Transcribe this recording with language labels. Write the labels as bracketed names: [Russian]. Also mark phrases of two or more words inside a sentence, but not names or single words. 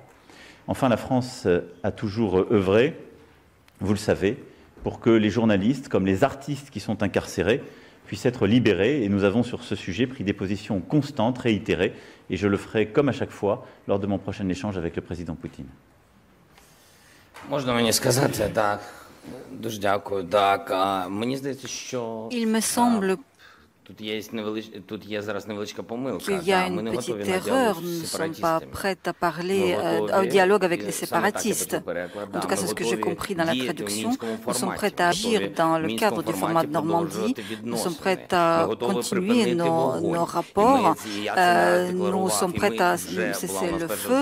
[French] Enfin, la France a toujours œuvré, vous le savez, pour que les journalistes, comme les artistes qui sont incarcérés, puissent être libérés. Et nous avons sur ce sujet pris des positions constantes, réitérées. Et je le ferai comme à chaque fois lors de mon prochain échange avec le président Poutine. [Ukrainian] Можна мені сказати, так, дуже дякую. Так, мені здається, що [French] Il me semble [Ukrainian] Тут є зараз невеличка помилка. [French] qu'il y a une petite erreur. Nous ne sommes pas prêts à parler au dialogue avec les séparatistes. En tout cas, c'est ce que j'ai compris dans la traduction. Nous sommes prêts à agir dans le cadre du format de Normandie. Nous sommes prêts à continuer nos rapports. Nous sommes prêts à cesser le feu.